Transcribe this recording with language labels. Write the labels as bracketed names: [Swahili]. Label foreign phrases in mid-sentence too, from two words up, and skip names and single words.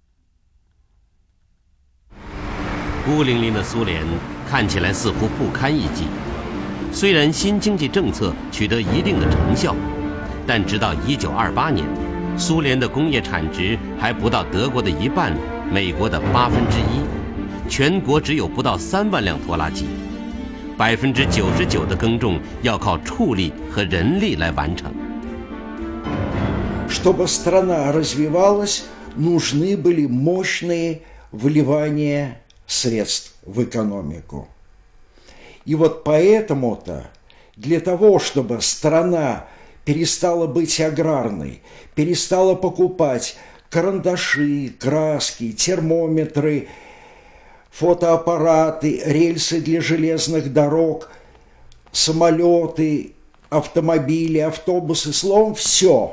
[Chinese] 孤零零的苏联看起来似乎不堪一击，虽然新经济政策取得一定的成效，但直到1928年，苏联的工业产值还不到德国的1半，美国的1/8，全国只有不到3万辆拖拉机，99%的耕种要靠畜力和人力来完成。 [Russian] Чтобы страна развивалась, нужны были мощные вливания средств в экономику. И вот поэтому-то для того, чтобы страна перестала быть аграрной, перестала покупать карандаши, краски, термометры, фотоаппараты, рельсы для железных дорог, самолеты, автомобили, автобусы, словом, все.